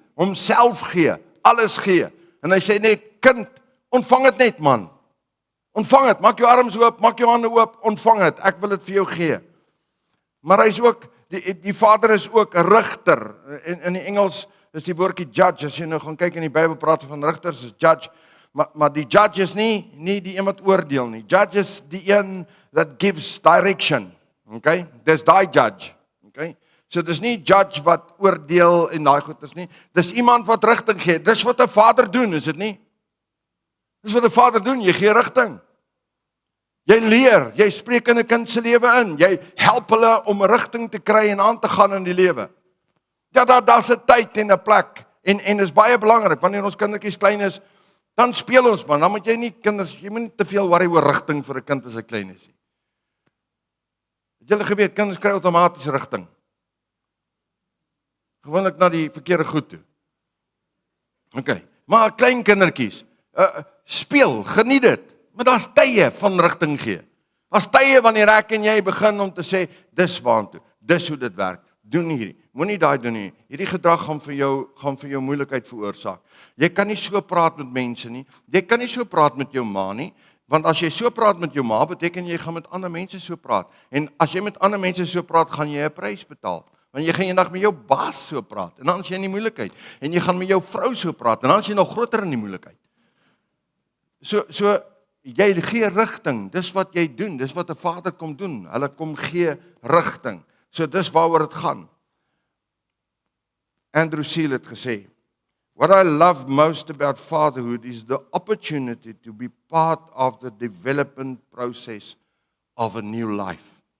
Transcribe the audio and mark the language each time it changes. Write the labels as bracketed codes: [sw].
[af] Homself gee. Alles gee. En hy sê net, kind, ontvang dit net, man. Ontvang dit. Maak jou arms oop, maak jou hande oop. Ontvang dit. Ek wil dit vir jou gee. Maar hy is ook, die Vader is ook 'n rigter. In die Engels is die woordjie judge. As jy nou gaan kyk in die Bybel praat van rigters, is judge. Maar die judge is nie die een wat oordeel nie. Judge is die een [en] that gives direction. [af] Okay? Dis daai judge. Okay? So dis nie judge wat oordeel en daai goed is nie. Dis iemand wat rigting gee. Dis wat 'n vader doen, is dit nie? Dis wat 'n vader doen, jy gee rigting. Jy leer, jy spreek in 'n kind se lewe in. Jy help hulle om rigting te kry en aan te gaan in die lewe. Ja, daar's 'n tyd en 'n plek en is baie belangrik wanneer ons kindertjies klein is, dan speel ons man. Dan moet jy moet nie te veel worry oor rigting vir 'n kind as hy klein is nie. Het julle geweet kinders kry outomaties rigting? Gewoonlik na die verkeerde goed toe. Okay, maar klein kindertjies, speel, geniet dit. Maar daar's tye van rigting gee. Daar's tye wanneer ek en jy begin om te sê, dis waantoe, dis hoe dit werk. Doen hierdie, moenie daai doen nie. Hierdie gedrag gaan vir jou moeilikheid veroorsaak. Jy kan nie so praat met mense nie. Jy kan nie so praat met jou ma nie, want as jy so praat met jou ma, beteken jy gaan met ander mense so praat. En as jy met ander mense so praat, gaan jy 'n prys betaal. Want jy gaan eendag met jou baas so praat en dan is jy in die moeilikheid. En jy gaan met jou vrou so praat en dan is jy nog groter in die moeilikheid. So jy gee rigting, dis wat jy doen, dis wat 'n vader kom doen. Hulle kom gee rigting. So dis waaroor dit gaan. [en] Andrew Seal [af] het gesê, [en] what I love most about fatherhood is the opportunity to be part of the development process of a new life.